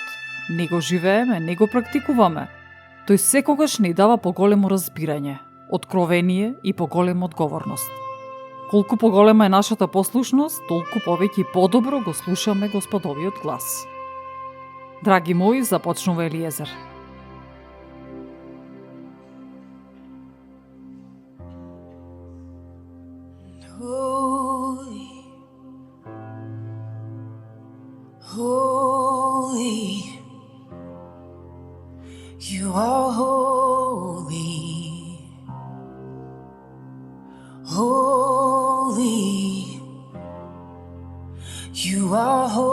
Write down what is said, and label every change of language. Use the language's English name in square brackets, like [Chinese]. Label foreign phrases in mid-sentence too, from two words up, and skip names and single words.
[Macedonian] Не го живееме, не го практикуваме. Тој секогаш ни дава поголемо разбирање, откровение и поголема одговорност. Колку поголема е нашата послушност, толку повеќе и подобро го слушаме Господовиот глас. Драги мои, започнува Елиезер. [English] Holy, holy, you are holy, holy, you are